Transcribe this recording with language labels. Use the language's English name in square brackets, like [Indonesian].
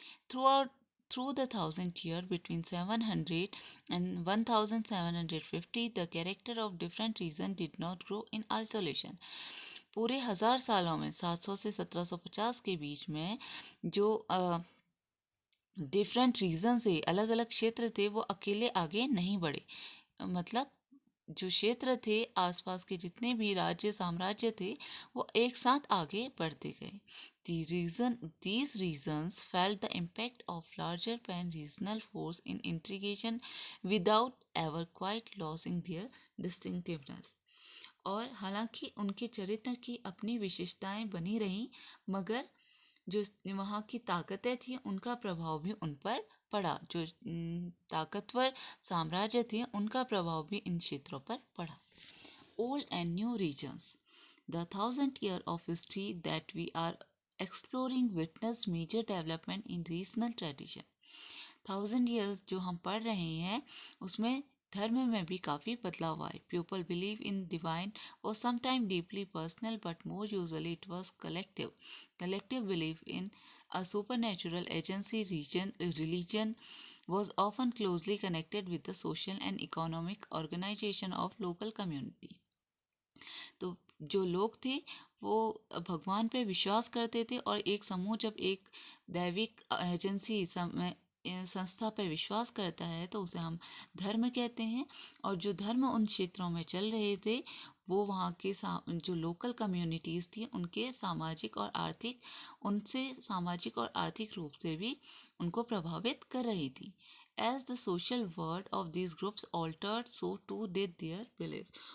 [English] Through the 1000 year between 700 and 1750, the character of different region did not grow in isolation. [Hindi] पूरे 1000 सालों में 700 से 1750 के बीच में जो डिफरेंट रीजन से अलग अलग क्षेत्र थे वो अकेले आगे नहीं बढ़े। मतलब जो क्षेत्र थे आसपास के जितने भी राज्य साम्राज्य थे वो एक साथ आगे बढ़ते गए। [English] These regions felt the impact of larger pan-regional force in integration without ever quite losing their distinctiveness. [Hindi] और हालांकि उनके चरित्र की अपनी विशेषताएं बनी रहीं, मगर जो वहाँ की ताकतें थी उनका प्रभाव भी उन पर पड़ा। जो ताकतवर साम्राज्य थे उनका प्रभाव भी इन क्षेत्रों पर पड़ा। [English] Old and new regions. The 1000 year of history that we are exploring witnessed major development in regional tradition. 1000 years [Hindi] जो हम पढ़ रहे हैं उसमें धर्म में भी काफ़ी बदलाव आए. [English] People believe in divine was sometimes deeply personal, but more usually it was collective. Collective belief in a supernatural agency religion was often closely connected with the social and economic organization of local community. [Hindi] तो जो लोग थे वो भगवान पे विश्वास करते थे और एक समूह जब एक दैविक एजेंसी संस्था पे विश्वास करता है तो उसे हम धर्म कहते हैं. और जो धर्म उन क्षेत्रों में चल रहे थे वो वहाँ के जो लोकल कम्युनिटीज़ थी उनके सामाजिक और आर्थिक उनसे सामाजिक और आर्थिक रूप से भी उनको प्रभावित कर रही थी. [English] As the social world of these groups altered, so too did their beliefs.